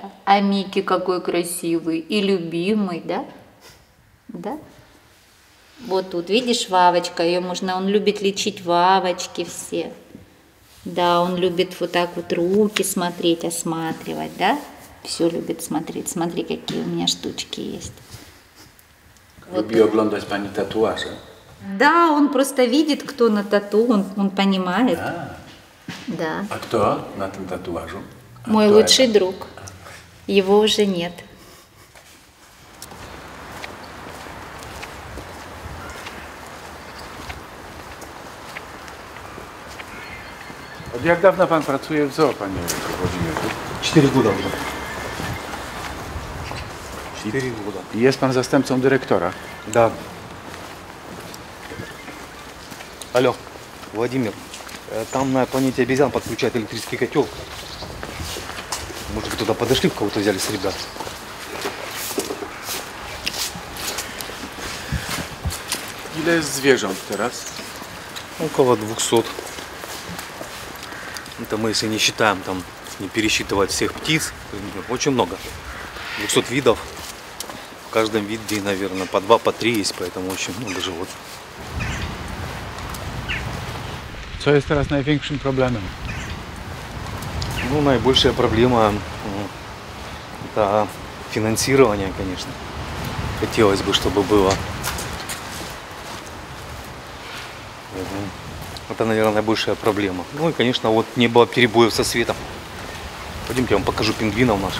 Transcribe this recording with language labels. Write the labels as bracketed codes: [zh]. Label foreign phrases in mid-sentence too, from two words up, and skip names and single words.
[ru] А Микки какой красивый и любимый, да? Да? Вот тут, видишь, Вавочка, он любит лечить Вавочки все. Да, он любит вот так вот руки смотреть, осматривать, да? Все любит смотреть. Смотри, какие у меня штучки есть. [pl] Lubi oglądać pani tatuaże. [ru] Да, он просто видит, кто на тату, он понимает. Да. [pl] A kto na tym tatuażu? [ru] Мой лучший друг. Его уже нет. [pl] Od jak dawna pan pracuje w zoo, panie Włodzimierzu? [ru] 4 года уже. 4 года. [pl] I jest pan zastępcą dyrektora? [ru] Да. Алло, Владимир, там на планете обезьян подключают электрический котел. Может, вы туда подошли, кого-то взяли с ребят? [pl] Ile jest zwierząt teraz? [ru] Около 200. Это мы, если не считаем, там, не пересчитывать всех птиц, очень много. 200 видов. В каждом виде, наверное, по 2, по 3 есть, поэтому очень много животных. [pl] Co jest teraz największym problemem? [ru] Ну, наибольшая проблема это финансирование, конечно. Хотелось бы, чтобы было. Это, наверное, наибольшая проблема. Ну и, конечно, вот не было перебоев со светом. Пойдемте, я вам покажу пингвинов наших.